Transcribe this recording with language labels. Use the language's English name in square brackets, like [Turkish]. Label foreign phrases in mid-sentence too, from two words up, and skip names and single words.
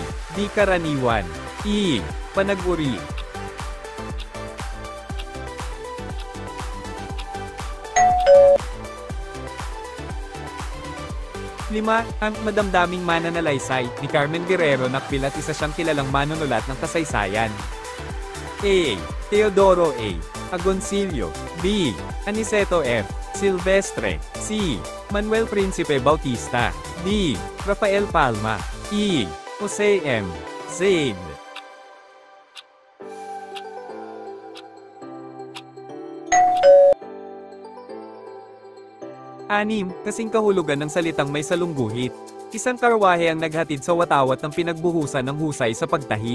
[Filipino] Di karaniwan. E. Panag-uri. 5. Ang madamdaming mananalaysay ni Carmen Guerrero Nakpil at isa siyang kilalang manunulat ng kasaysayan. A. Teodoro A. Agoncillo. B. Aniceto F. Silvestre. C. Manuel Principe Bautista. D. Rafael Palma. E. Jose M. Zaid. 6. Kasing kahulugan ng salitang may salungguhit. Isang karwahe ang naghatid sa watawat ng pinagbuhusan ng husay sa pagtahi.